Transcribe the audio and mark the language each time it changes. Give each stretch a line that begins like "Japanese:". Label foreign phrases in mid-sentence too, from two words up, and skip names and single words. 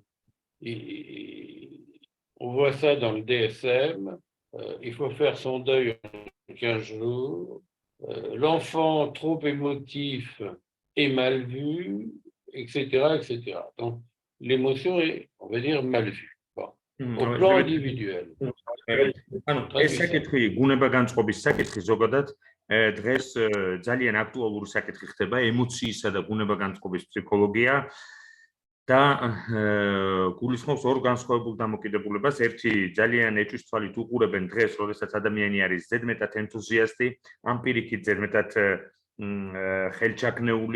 French: Et on voit ça dans le DSM. Il faut faire son deuil en 15 jours. L'enfant trop émotif est mal vu, etc., etc. Donc, l'émotion est, on va dire, mal vue. Bon. Au plan individuel.
Georgian: ეს საკითხი გუნება-განწყობის საკითხი ზოგადად დღეს ძალიან აქტუალური საკითხი ხდება ემოციისა და გუნება-განწყობის ფსიქოლოგია და გულისხმობს ორ განსხვავებულ დამოკიდებულებას. ერთი ძალიან ეჭვის თვალით უყურებენ დღეს, როდესაც ადამიანი არის ზედმეტად ენთუზიასტი, ამ პირიქით ზედმეტად ხელჩაქნეული